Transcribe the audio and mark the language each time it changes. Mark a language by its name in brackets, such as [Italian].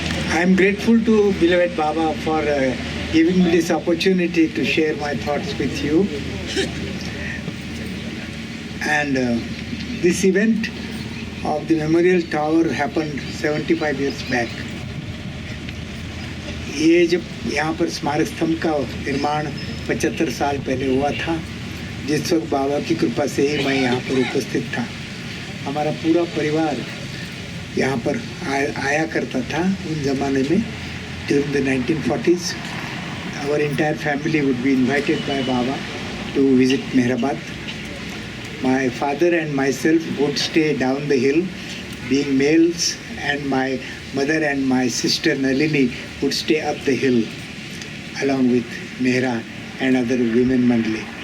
[English] I am grateful to beloved Baba for giving me this opportunity to share my thoughts with you. And this event of the Memorial Tower happened 75 years back. [Hindi] ये जब यहाँ पर स्मारक स्तंभ का निर्माण 75 साल पहले हुआ था, जिस वक्त बाबा की कृपा से ही मैं यहाँ पर उपस्थित था। हमारा पूरा परिवार यहाँ पर आया करता था उन ज़माने में। [English] During the 1940s, our entire family would be invited by Baba to visit Meherabad. My father and myself would stay down the hill, being males, and my mother and my sister Nalini would stay up the hill along with Mehra and other women mandali.